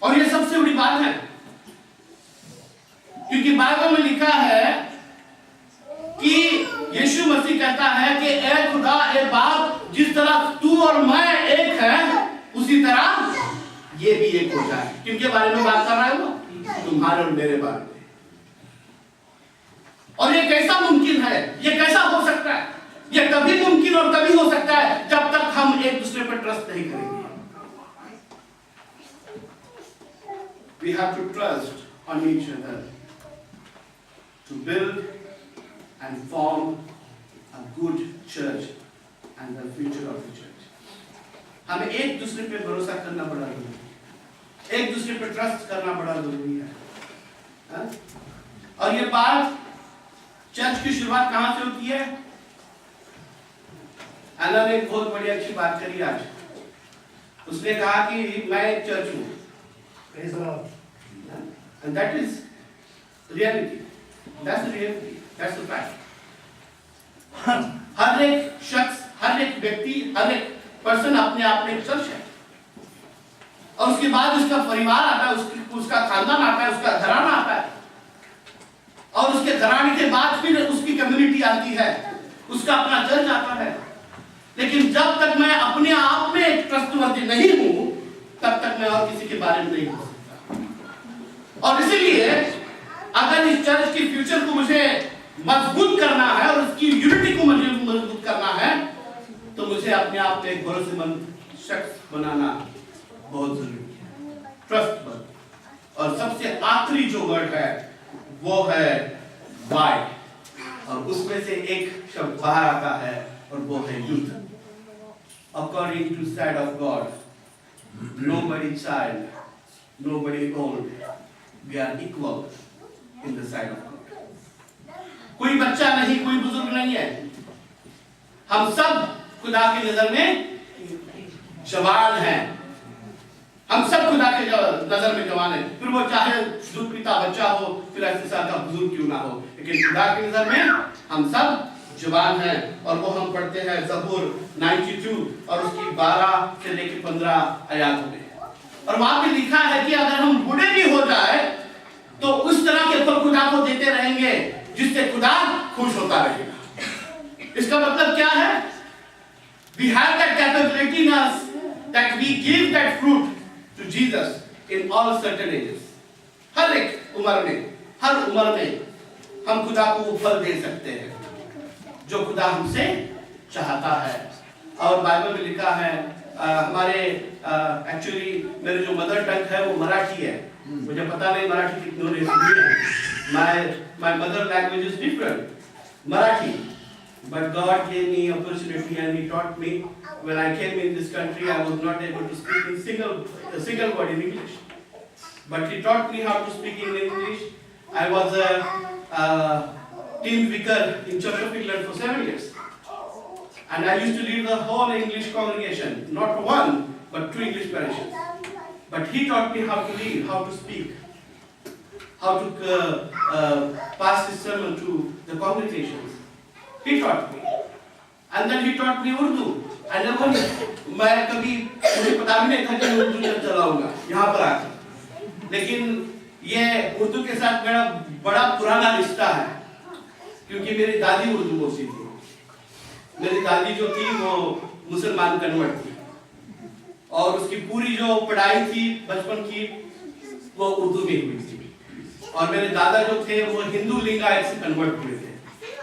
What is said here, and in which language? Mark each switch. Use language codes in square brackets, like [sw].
[hi] और ये सबसे बड़ी बात है, क्योंकि बाइबल में लिखा है कि यीशु मसीह कहता है कि ए खुदा, ए बाप, जिस तरह तू और मैं एक है, उसी तरह ये भी एक हो जाए। किनके बारे में बात कर रहा है वो? तुम्हारे और मेरे बारे में। और ये कैसा मुमकिन है, ये कैसा हो सकता है? ये तभी मुमकिन और तभी हो सकता है जब तक हम एक दूसरे पर ट्रस्ट नहीं करेंगे। [en] We have to trust on each other to build and form a good church and the future of the church. [hi] हमें एक दूसरे पे भरोसा करना बड़ा जरूरी है, एक दूसरे पे ट्रस्ट करना बड़ा जरूरी है, हा? और ये बात चर्च की शुरुआत कहां से होती है? अन्ना ने एक बहुत बड़ी अच्छी बात करी आज। उसने कहा कि मैं एक चर्च हूं, [en] and that is reality, that's the reality, that's the fact. [hi] हर एक शख्स, हर एक व्यक्ति, हर एक पर्सन अपने आप में एक चर्च है, और उसके बाद उसका परिवार आता है, उसका खानदान आता है, उसका घराना आता है, और उसके घराने के बाद फिर उसकी कम्युनिटी आती है, उसका अपना चर्च आता है। लेकिन जब तक मैं अपने आप में एक ट्रस्टवर्दी नहीं हूं, तब तक मैं और किसी के बारे में नहीं हो सकता। और इसीलिए अगर इस चर्च की फ्यूचर को मुझे मजबूत करना है और उसकी यूनिटी को मुझे मजबूत करना है, तो मुझे अपने आप में एक भरोसेमंद शख्स बनाना बहुत जरूरी है, ट्रस्टवर्दी। और सबसे आखिरी जो वर्ड है वो है वाई, और उसमें से एक शब्द बाहर आता है और वो है youth. [en] According to sight of God, nobody child, nobody old, we are equal in the sight of God. [hi] कोई बच्चा नहीं, कोई बुजुर्ग नहीं है, हम सब खुदा की नजर में जवान हैं, हम सब खुदा के नजर में जवान हैं, फिर वो चाहे दूध पीता बच्चा हो, फिर 80 साल का बुजुर्ग क्यों ना हो, लेकिन खुदा की नजर में हम सब जवान हैं। और वो हम पढ़ते हैं ज़बूर 92 और उसकी 12 से लेकर 15 आयत में, और वहां पे लिखा है कि अगर हम बूढ़े भी हो जाए तो उस तरह के फल खुदा को देते रहेंगे जिससे खुदा खुश होता रहेगा। इसका मतलब क्या है? [en] We have that capability in us that we give that fruit to Jesus in all certain ages. [hi] हर एक उम्र में, हर उम्र में हम खुदा को वो फल दे सकते हैं जो खुदा हमसे चाहता है। और बाइबल में लिखा है, हमारे एक्चुअली मेरे जो मदर टंग है वो मराठी है, मुझे पता नहीं मराठी कितनों ने सुनी है, [en] my mother language is different, Marathi, but God gave me opportunity and He taught me. When I came in this country, I was not able to speak in a single word in English, but He taught me how to speak in English. I was a team vicar in Church of England for 7 years, and I used to lead the whole English congregation, not one but 2 English parishes. But he taught me how to lead, how to speak, how to pass his sermon to the congregations. He taught me, and then he taught me Urdu. I never, [hi] मैं कभी मुझे पता भी नहीं था कि मैं उर्दू चलाऊंगा यहाँ पर आकर, लेकिन ये उर्दू के साथ मेरा बड़ा पुराना रिश्ता है, क्योंकि मेरी दादी उर्दू बोलती थी। मेरी दादी जो थी वो मुसलमान कन्वर्ट थी, और उसकी पूरी जो पढ़ाई थी बचपन की वो उर्दू में हुई थी, और मेरे दादा जो थे वो हिंदू लिंगायत से कन्वर्ट हुए थे।